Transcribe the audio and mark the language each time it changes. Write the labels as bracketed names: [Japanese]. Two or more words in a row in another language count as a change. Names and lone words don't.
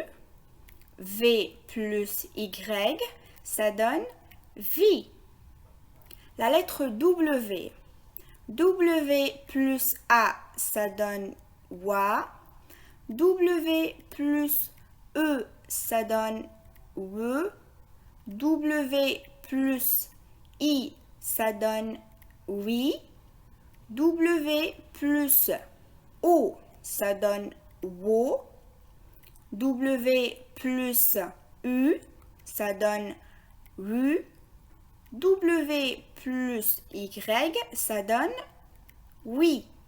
[French] V plus Y, ça donne vie. La lettre W. W plus A, ça donne wa. W plus E, ça donne we. W plus I, ça donne oui. W plus O, ça donne wo. W plus U, ça donne ru. W plus Y, ça donne oui.